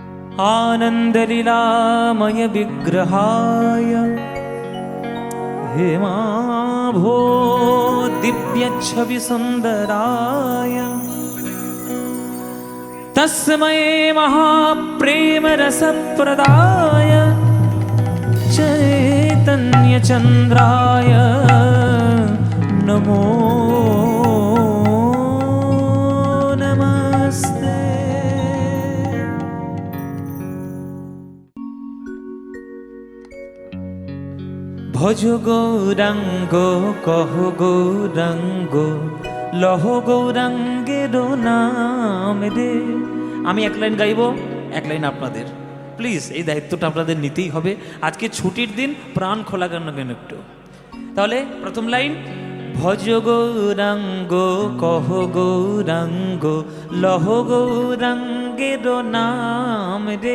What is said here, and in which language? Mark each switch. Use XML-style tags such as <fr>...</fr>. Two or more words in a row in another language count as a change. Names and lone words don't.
<sa>आनन्दलीलामय विग्रहाय हेमाभो दिव्यच्छविसुन्दराय तस्मै महाप्रेमरसप्रदाय चैतन्यचन्द्राय नमो नमस्ते।</sa> <bn>ভজ গৌরাঙ্গ কহ গৌরাঙ্গ লহ গৌরাঙ্গের নাম রে। আমি এক লাইন গাইবো, এক লাইন আপনাদের। প্লিজ এই দায়িত্বটা আপনাদের নিতেই হবে। আজকে ছুটির দিন, প্রাণ খোলা গান গান একটু। তাহলে প্রথম লাইন, ভজ গৌরাঙ্গ কহ গৌরাঙ্গ লহ গৌরাঙ্গের নাম রে।</bn>